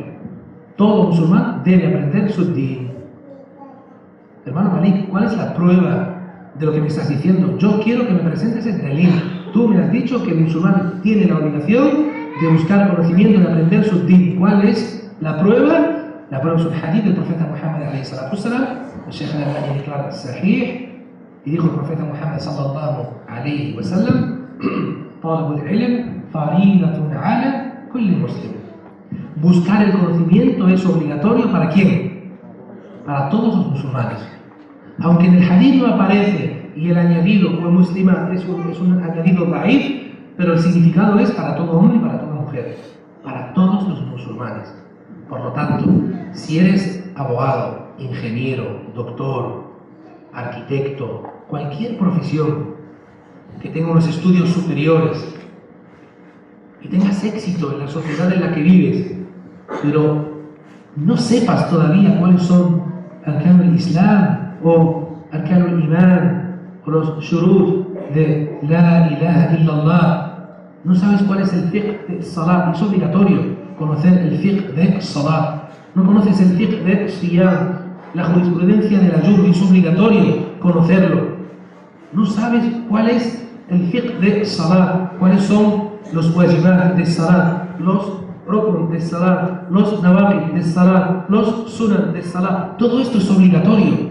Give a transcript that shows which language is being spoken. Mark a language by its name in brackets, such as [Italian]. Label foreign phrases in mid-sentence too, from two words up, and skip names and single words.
[Spanish] Todo musulmán debe aprender su din. Hermano Malik, ¿cuál es la prueba de lo que me estás diciendo? Yo quiero que me presentes el dalil. Tú me has dicho que el musulmán tiene la obligación de buscar conocimiento, de aprender su din. ¿Cuál es la prueba? La prueba es un hadith del profeta Muhammad [Arabic] عليه الصلاة والسلام. [Spanish] El Sheikh al-Albani declara sahih. Y dijo el profeta Muhammad [Arabic] صلى الله عليه وسلم: طالب العلم فريضة على كل مسلم. [Spanish] Buscar el conocimiento es obligatorio ¿para quién? Para todos los musulmanes. Aunque en el hadith no aparece y el añadido como muslima es un añadido da'if, pero el significado es para todo hombre y para toda mujer, para todos los musulmanes. Por lo tanto, si eres abogado, ingeniero, doctor, arquitecto, cualquier profesión que tenga unos estudios superiores y tengas éxito en la sociedad en la que vives, pero no sepas todavía cuáles son [Arabic] أركان الإسلام [Spanish] o [Arabic] أركان الإيمان [Spanish] o los shurut de [Arabic] لا إله إلا الله, [Spanish] no sabes cuál es el fiqh de salat, es obligatorio conocer el fiqh de salat, no conoces el fiqh de siyam, la jurisprudencia del ayuno, es obligatorio conocerlo, no sabes cuál es el fiqh de salat, cuáles son los wajibat de salat, los rukn de salat, los nawaqid de salat, los sunan de salat, todo esto es obligatorio.